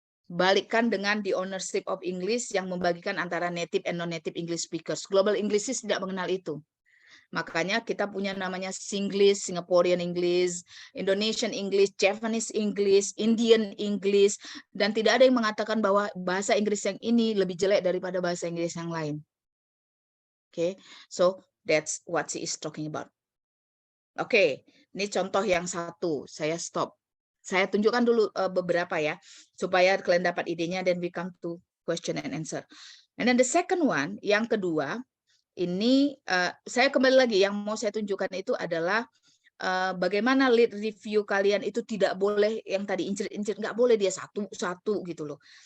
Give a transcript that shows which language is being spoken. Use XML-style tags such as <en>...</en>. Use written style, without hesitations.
<id>Balikkan dengan</id> <en>the ownership of English</en> <id>yang membagikan antara</id> <en>native and non-native English speakers.</en> <id>Global English tidak mengenal itu. Makanya kita punya namanya Singlish, Singaporean English, Indonesian English, Japanese English, Indian English, dan tidak ada yang mengatakan bahwa bahasa Inggris yang ini lebih jelek daripada bahasa Inggris yang lain.</id> <en>Oke, so that's what she is talking about.</en> <id>Oke, ini contoh yang satu, saya stop. Saya tunjukkan dulu beberapa ya, supaya kalian dapat idenya,</id> <en>then we come to question and answer. And then the second one,</en> <id>yang kedua, ini saya kembali lagi yang mau saya tunjukkan itu adalah bagaimana lead review kalian itu tidak boleh yang tadi incir-incir, nggak boleh dia satu-satu gitu loh.</id>